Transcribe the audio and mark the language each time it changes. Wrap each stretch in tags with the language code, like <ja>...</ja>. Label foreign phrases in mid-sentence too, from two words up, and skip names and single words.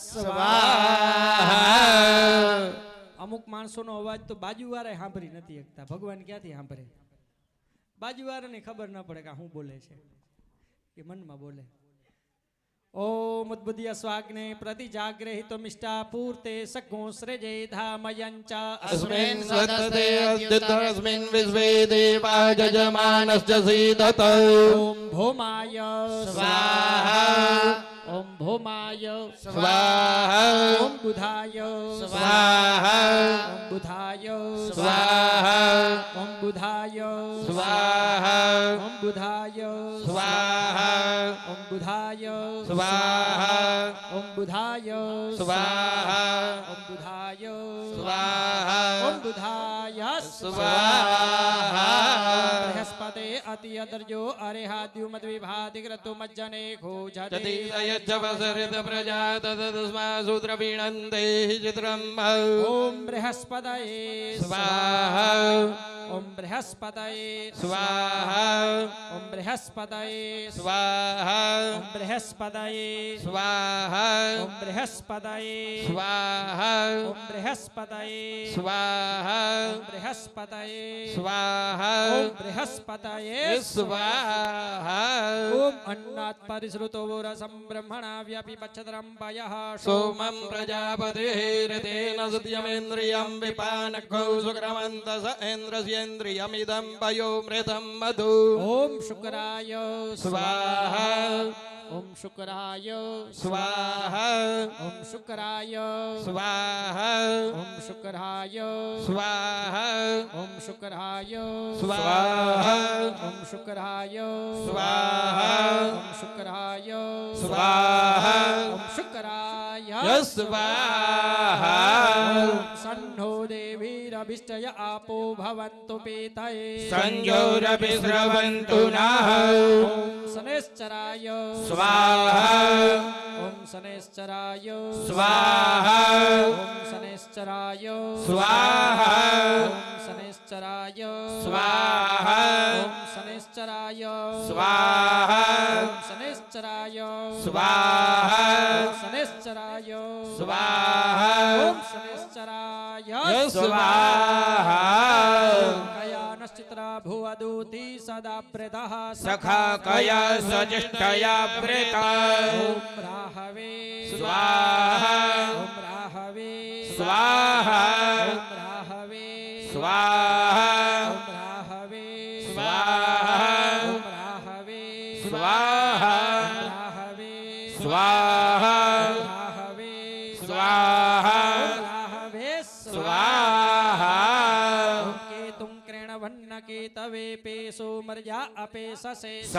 <gu>સ્વાહા અમુક માણસોનો અવાજ તો બાજુવાળા સાંભળી નથી શકતા ભગવાન ક્યાંથી સાંભળે બાજુવાળાને ખબર ન પડે કે શું બોલે છે એ મનમાં બોલે</gu> <sa>ઓમ ઉદ્બુદ્ય સ્વાગ્ને પ્રતિ જાગ્રહિતો મિષ્ટા પૂર્તે સગો સૃજે ધામયંચ अस्मिन् सतते अद्युतस्मिन् विश्वे देवा यजमानश्च सीदत ઓમ ભૌમાય स्वाहा ઓમ ભૌમાય स्वाहा ઓમ બુધાય स्वाहा ઓમ બુધાય स्वाहा ઓમ બુધાય स्वाहा ઓમ બુધાય स्वाहा ઓમ બુધાય स्वाहा ઓમ બુધાય स्वाहा ઓમ બુધાય स्वाहा ઓમ બુધાય स्वाहा બૃહસ્પતે અતિ અદર્જો અરેહાદ્યુમદ વિભાધિગ્રતો મજ્જને ખોજતે ततीतयज्जवसरित प्रजा तदस्मा सूत्रपीणन्ते चित्रम् ઓમ બૃહસ્પતયે स्वाहा ઓમ બૃહસ્પતયે स्वाहा ઓમ બૃહસ્પતયે स्वाहा ઓમ બૃહસ્પતયે स्वाहा ઓમ બૃહસ્પતયે स्वाहा ઓમ બૃહસ્પતયે स्वाहा ઓમ બૃહસ્પતયે स्वाहा ઓમ બૃહસ્પતયે स्वाहा ઓમ અન્નાત પરિશ્રુતો રસમ બ્રહ્મણા વ્યાપી પચ્છતરમ પયઃ सोमं प्रजापतिर्तेन सत्यमेन्द्रियं विपानखौ सुक्रमन्तस इन्द्रस्येन्द्रियमिदं पयोमृतं मधु ઓમ શુક્રાય स्वाहा ઓમ શુક્રાય स्वाहा ઓમ શુક્રાય स्वाहा ઓમ શુક્રાય स्वाहा ઓમ શુક્રાય स्वाहा ઓમ શુક્રાય स्वाहा ઓમ શુક્રાય स्वाहा ઓમ શુક્રાય स्वाहा સન્નો દેવીરભિષ્ટય આપો ભવન્તુ પીતયે संयोरपि स्रवन्तु नः ઓમ શનૈશ્ચરાય स्वाहा ઓમ શનૈશ્ચરાય स्वाहा ઓમ શનૈશ્ચરાય स्वाहा ઓમ શનૈશ્ચરાય स्वाहा ઓમ શનૈશ્ચરાય स्वाहा ઓમ શનૈશ્ચરાય स्वाहा ઓમ શનૈશ્ચરાય स्वाहा ઓમ શનૈશ્ચરાય स्वाहा કયાનશ્ચિત્રા ભુવદૂતિ સદા પ્રદઃ सखा कया सजिष्ठया प्रेता ઓમ રાહવે स्वाहा ઓમ રાહવે स्वाहा ઓમ રાહવે स्वाहा ઓમ રાહવે स्वाहा ઓમ સ્વાહા રાહવે સ્વાહા રાહવે સ્વાહા રાહવે સ્વાહા કેતું ક્રેણવન્ન કેતવે પેસો મર્યા અપે સસે</sa>